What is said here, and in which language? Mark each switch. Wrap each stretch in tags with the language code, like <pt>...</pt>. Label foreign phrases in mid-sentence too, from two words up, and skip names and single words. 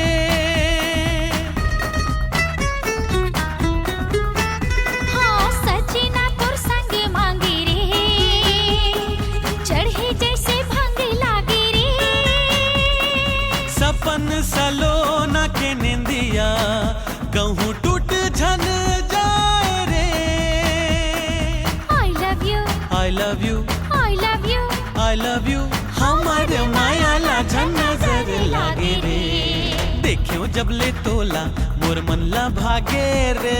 <hne>हाँ सजना तोर संग मांगी रे चढ़े जैसे भांगे लागे रे सपन सलोना के निंदिया कहूँ टूट झन जाए रे</hne> <en>I love you I love you I love you I love you</en> <hne>हमारे माया ला झन नजर लागे रे देखियो जब ले तोला मोर मन ला भागे रे</hne>